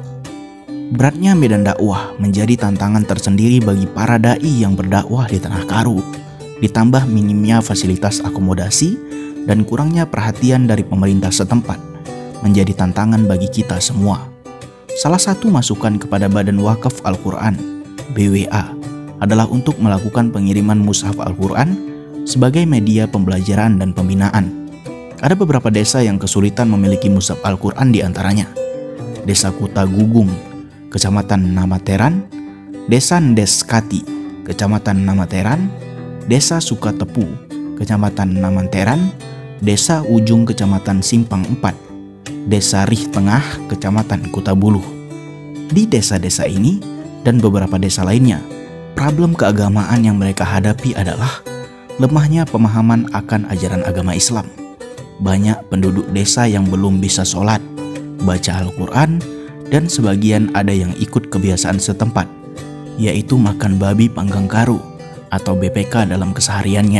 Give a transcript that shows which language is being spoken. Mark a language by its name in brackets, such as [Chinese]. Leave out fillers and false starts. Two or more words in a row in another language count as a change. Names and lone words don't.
[Indonesian] Beratnya medan dakwah menjadi tantangan tersendiri bagi para dai yang berdakwah di tanah Karo, ditambah minimnya fasilitas akomodasi dan kurangnya perhatian dari pemerintah setempat menjadi tantangan bagi kita semua. Salah satu masukan kepada Badan Wakaf Al-Quran (BWA) adalah untuk melakukan pengiriman mushaf Al-Quran sebagai media pembelajaran dan pembinaan. Ada beberapa desa yang kesulitan memiliki mushaf Al-Quran diantaranya Desa Kuta Gugung, Kecamatan Namateran, Desa Ndeskati, Kecamatan Namateran, Desa Sukatepu, Kecamatan Namateran, Desa Ujung, Kecamatan Simpang 4, Desa Rih Tengah, Kecamatan Kutabuluh. Di desa-desa ini dan beberapa desa lainnya, problem keagamaan yang mereka hadapi adalah lemahnya pemahaman akan ajaran agama Islam. Banyak penduduk desa yang belum bisa sholat, baca Al-Quran, dan sebagian ada yang ikut kebiasaan setempat, yaitu makan babi panggang Karo atau BPK dalam kesehariannya.